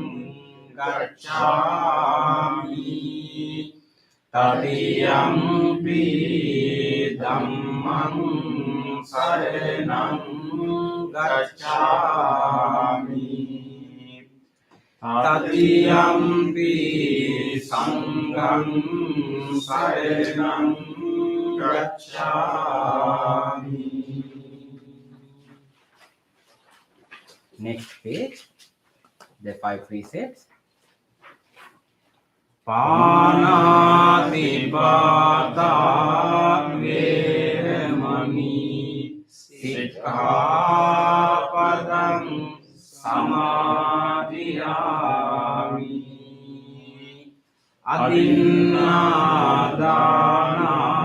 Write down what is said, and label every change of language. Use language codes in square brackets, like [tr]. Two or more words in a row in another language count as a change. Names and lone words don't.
[pi] gacchami tatiyampi dhammang saranang gacchami tatiyampi sanghang saranang gacchami. [en] Next page, the five precepts. [pi] Panatipata vemani sikkhapadang samadhiyami adinādāna